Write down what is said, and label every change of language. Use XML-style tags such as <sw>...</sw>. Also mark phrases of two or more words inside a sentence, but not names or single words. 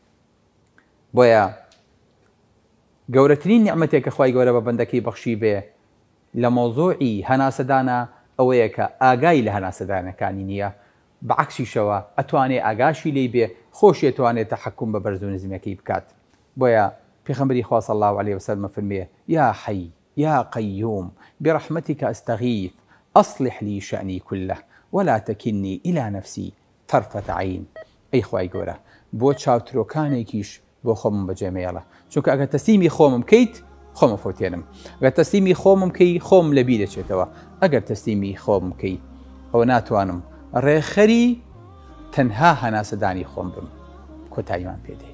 <ckb>بۆیە گەورەترین نیعمەتێک کە خوای گەورە بە بەندەکەی بەخشی بێ لە مۆزوعی هەناسەدانە ئەوەیە کە ئاگای لە هەناسەدانەکانی نییە بەعەکسیشەوە ئەتوانێ ئاگاشی لێی بێ خۆشی ئەتوانێت تەحەکوم بە بەرز و نزمەکەی بکات. بۆیە پێغەمبەری خوا</ckb> <ar>صلی الله عليه وسلم فەرمێ یا حەی یا قەیوم برحمتك أستغيث أصلح لي شأني كله ولا تكلني إلى نفسي طرفة عين.</ar> <ckb>ئەی خوای گەورە بۆ چاوترۆکانێکیش بۆ خۆم بەجێمێڵە چونکە ئەگەر تەسلیمی خۆمم بکەیت خۆمە فۆتێنم ئەگەر تەسلیمی خۆمم بکەی خۆم لەبی دەچێتەوە ئەگەر تەسلیمی خۆم بکەی ئەوە ناتوانم ڕێخەری تەنها هەناسەدانی خۆم بم کۆتاییمان پێدەی.</ckb>